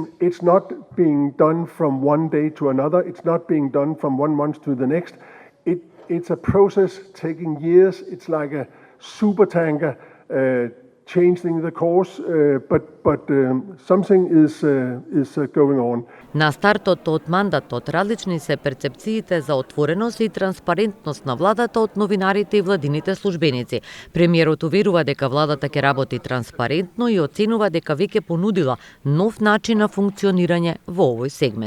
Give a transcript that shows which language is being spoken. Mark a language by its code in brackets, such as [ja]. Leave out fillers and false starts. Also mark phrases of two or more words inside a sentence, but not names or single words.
[en] It's not being done from one day to another. It's not being done from 1 month to the next. It's a process taking years. It's like a supertanker changing the course, but something is going on. [mk] На стартот од мандатот различни се перцепциите за отвореност и транспарентност на владата од новинарите и владините службеници. Премиерот уверува дека владата ќе работи транспарентно и оценува дека веќе понудила нов начин на функционирање во овој сегмент.